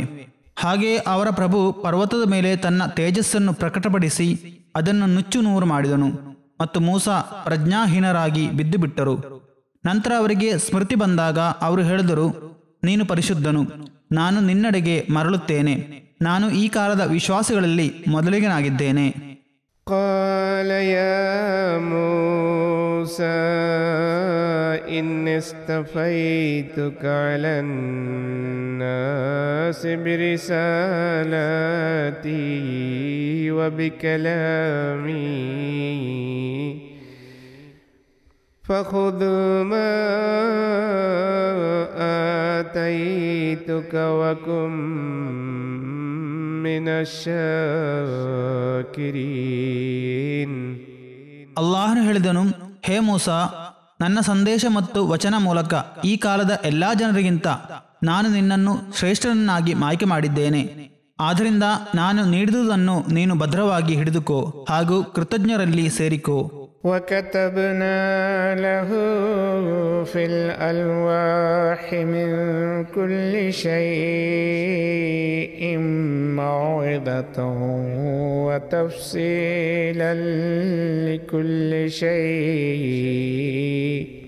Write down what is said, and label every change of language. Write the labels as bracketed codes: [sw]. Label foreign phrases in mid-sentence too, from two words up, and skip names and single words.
[kn] ಹಾಗೆ ಅವರ ಪ್ರಭು ಪರ್ವತದ ಮೇಲೆ ತನ್ನ ತೇಜಸ್ಸನ್ನು ಪ್ರಕಟಪಡಿಸಿ ಅದನ್ನು ನುಚ್ಚು ನೂರು ಮಾಡಿದನು ಮತ್ತು ಮೂಸಾ ಪ್ರಜ್ಞಾಹೀನರಾಗಿ ಬಿದ್ದು ಬಿಟ್ಟರು. ನಂತರ ಅವರಿಗೆ ಸ್ಮೃತಿ ಬಂದಾಗ ಅವರು ಹೇಳಿದರು, ನೀನು ಪರಿಶುದ್ಧನು, ನಾನು ನಿನ್ನೆಡೆಗೆ ಮರಳುತ್ತೇನೆ, ನಾನು ಈ ಕಾಲದ ವಿಶ್ವಾಸಿಗಳಲ್ಲಿ ಮೊದಲಿಗನಾಗಿದ್ದೇನೆ. [ar] قال يا موسى إني اصطفيتك على الناس برسالاتي وبكلامي فخذ ما آتيتك وكن من الشاكرين. [kn] ಅಲ್ಲಾಹನು ಹೇಳಿದನು, ಹೇ ಮೂಸಾ, ನನ್ನ ಸಂದೇಶ ಮತ್ತು ವಚನ ಮೂಲಕ ಈ ಕಾಲದ ಎಲ್ಲಾ ಜನರಿಗಿಂತ ನಾನು ನಿನ್ನನ್ನು ಶ್ರೇಷ್ಠನನ್ನಾಗಿ ಆಯ್ಕೆ ಮಾಡಿದ್ದೇನೆ. ಆದ್ದರಿಂದ ನಾನು ನೀಡಿದುದನ್ನು ನೀನು ಭದ್ರವಾಗಿ ಹಿಡಿದುಕೋ ಹಾಗೂ ಕೃತಜ್ಞರಲ್ಲಿ ಸೇರಿಕೋ. [ar] وكتبنا له في الألواح من كل شيء موعظة وتفصيلا لكل شيء